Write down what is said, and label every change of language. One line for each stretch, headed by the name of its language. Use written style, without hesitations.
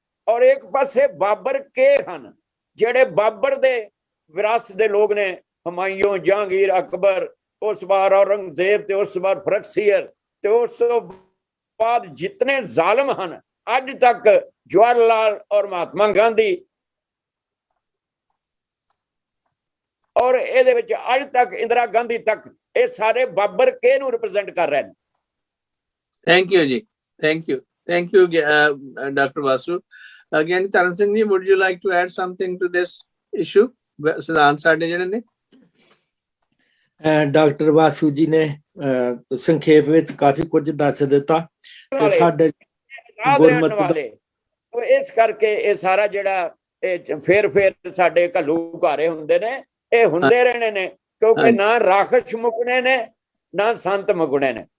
Punjabi: ਔਰ ਇੱਕ ਪਾਸੇ ਬਾਬਰ ਕੇ ਹਨ, ਜਿਹੜੇ ਬਾਬਰ ਦੇ ਵਿਰਾਸਤ ਦੇ ਲੋਕ ਨੇ, ਹਮਾਯੂੰ, ਜਹਾਂਗੀਰ, ਅਕਬਰ, ਉਸ ਵਾਰ ਔਰੰਗਜ਼ੇਬ ਤੇ ਉਸ ਵਾਰ ਫਰਖਸੀਅਰ ਤੇ ਉਸ ਤੋਂ ਬਾਅਦ ਜਿਤਨੇ ਜ਼ਾਲਮ ਹਨ ਅੱਜ ਤੱਕ, ਜਵਾਹਰ ਲਾਲ ਔਰ ਮਹਾਤਮਾ ਗਾਂਧੀ, ਔਰ ਇਹਦੇ ਵਿੱਚ ਅੱਜ ਤੱਕ ਇੰਦਰਾ ਗਾਂਧੀ ਤੱਕ, ਇਹ ਸਾਰੇ ਬਾਬਰ ਕੇ ਨੂੰ ਰਿਪਰੈਜ਼ੈਂਟ ਕਰ ਰਹੇ ਨੇ।
English: Thank you ji, thank you doctor Vasu. Giani Dharam Singh ji, would you like to add something to this issue?
Punjabi: ਸਿਧਾਂਤ ਸਾਡੇ ਜਿਹੜੇ ਨੇ, ਡਾਕਟਰ ਵਾਸੂ ਜੀ ਨੇ ਸੰਖੇਪ ਵਿੱਚ ਕਾਫੀ ਕੁਝ ਦੱਸ ਦਿੱਤਾ। ਸਾਡੇ ਗੁਰਮਤਿ ਦਾ ਇਸ ਕਰਕੇ ਇਹ ਸਾਰਾ ਜਿਹੜਾ ਇਹ ਫੇਰ ਸਾਡੇ ਘੱਲੂਘਾਰੇ ਹੁੰਦੇ ਨੇ, ਇਹ ਹੁੰਦੇ ਰਹਿਣੇ ਨੇ, ਕਿਉਂਕਿ ਨਾ ਰਾਖਸ਼ ਮੁਕਣੇ ਨੇ ਨਾ ਸੰਤ ਮੁਕਣੇ ਨੇ।